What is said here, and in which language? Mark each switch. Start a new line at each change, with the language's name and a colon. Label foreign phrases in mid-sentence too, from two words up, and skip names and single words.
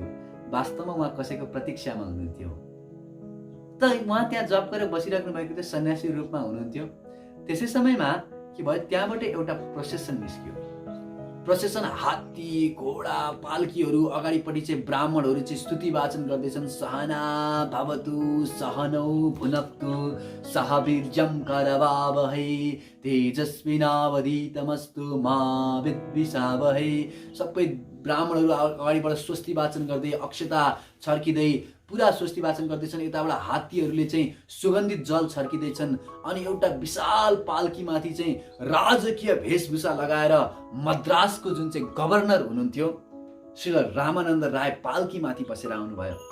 Nepali: वास्तवमा उहाँ कसैको प्रतीक्षामा हुनुहुन्थ्यो। त उहाँ त्यहाँ जप गरेर बसिराख्नु भएको थियो, सन्यासी रूपमा हुनुहुन्थ्यो। त्यसै समयमा के भयो, त्यहाँबाट एउटा प्रोसेसन निस्क्यो। प्रोसेसन हात्ती घोडा पाल्कीहरू, अगाडिपट्टि चाहिँ ब्राह्मणहरू चाहिँ स्तुति वाचन गर्दैछन्।
Sanskrit: सहना भवतु सहनौ भुनक्तु सह वीर्यं करवावहै तेजस्विनावधीतमस्तु मा विद्विषावहै।
Nepali: सबै ब्राह्मणहरू अगाडिबाट स्वस्ति वाचन गर्दै अक्षता छर्किँदै पुरा स्वस्ति वाचन गर्दैछन्। यताबाट हात्तीहरूले चाहिँ सुगन्धित जल छर्किँदैछन्। अनि एउटा विशाल पाल्कीमाथि चाहिँ राजकीय वेशभूषा लगाएर मद्रासको जुन चाहिँ गभर्नर हुनुहुन्थ्यो श्री रामानन्द राय पाल्कीमाथि बसेर आउनुभयो।